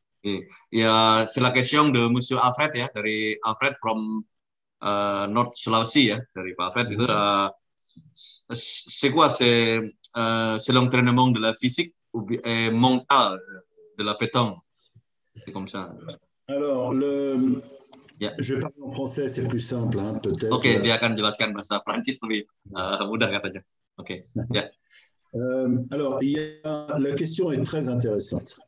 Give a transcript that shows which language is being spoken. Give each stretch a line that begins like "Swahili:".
French: Et c'est la question de Monsieur Alfred
Indonesian: ya, dari Alfred from North Sulawesi ya, dari Pak Alfred itu.
French: C'est quoi, c'est l'entraînement de la physique et mental de la pétanque. C'est comme ça. Alors, je vais parler en français, c'est plus simple, hein, peut-être.
Indonesian: Oke, dia akan jelaskan bahasa Prancis lebih mudah katanya. Oke, ya.
French: Alors, la question est très intéressante.